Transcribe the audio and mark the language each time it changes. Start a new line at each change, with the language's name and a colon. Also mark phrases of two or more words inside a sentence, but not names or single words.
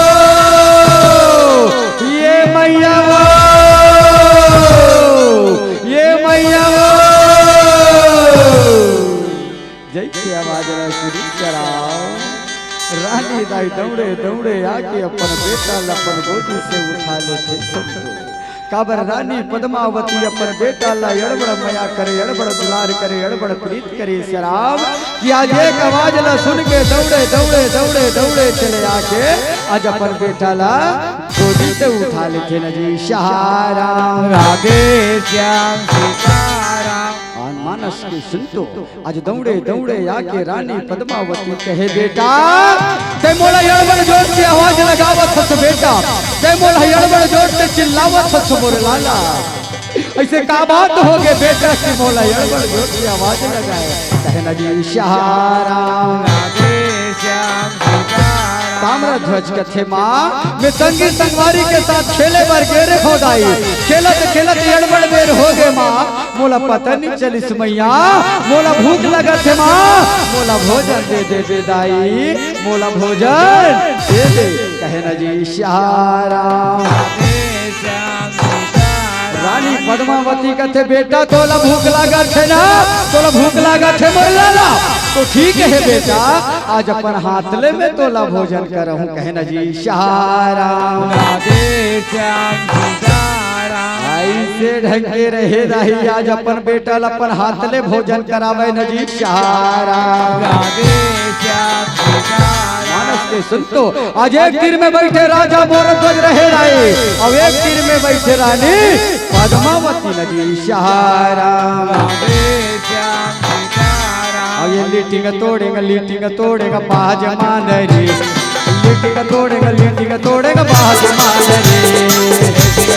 Chhattisgarhi: ये मैया वो ये मैया वो जैसे आवाज शुरू कराओ रानी दाई दौड़े दौड़े आके अपन बेटा लपन गोदी से उठा लेते सबको काबर रानी पद्मावती अपन बेटा ला अड़बड़ मया करे अड़बड़ दुलार करे अड़बड़ प्रीत करे शराब कि आज एक आवाज ला सुन के दौड़े दौड़े दौड़े दौड़े चले आके आज अपन बेटा ला गोदी से उठा लेते न जी सहाराम राधे श्याम सीताराम। मानस की सुनतो आज दौड़े दौड़े आके रानी पद्मावती कहे बेटा ते मोला अड़बड़ जोर से आवाज लगावत हस बेटा ते मोला अड़बड़ जोर से चिल्लावत हस मोर लाला ऐसे का बात हो गए बेटा की मोला अड़बड़ जोर से आवाज लगाए कहे न जी सहाराम राधे श्याम सीताराम। ताम्रध्वज कथे माँ मैं संगी संगवारी के साथ खेले बर गेरे हो दाई खेलत खेलत अड़बड़ बेर हो गए माँ मोला पता नहीं चलिस मैया मोला भूख लगत है माँ मोला भोजन दे दे बेदाई मोला भोजन दे दे कहे न जी सहाराम रानी पद्मावती कथे बेटा तोला भूख लागत है ना तोला भूख लागत है मोर लाला तो ठीक है बेटा आज अपन हाथले में तोला भोजन करहूं कहे न जी सहाराम राधे श्याम सीताराम। ऐसे ढंगे रहे रही आज अपन बेटा अपन हाथले भोजन करावे न जी सहाराम राधे श्याम सीताराम। मानस के सुनतो आज एक तीर में बैठे राजा मोरध्वज रहे राय और एक तीर में बैठे रानी पद्मावती न जी सहाराम राधे श्याम सीताराम। और ये लीटिंग तोड़ेगा बाज मानरी लीटिंग तोड़ेगा बाज मानरी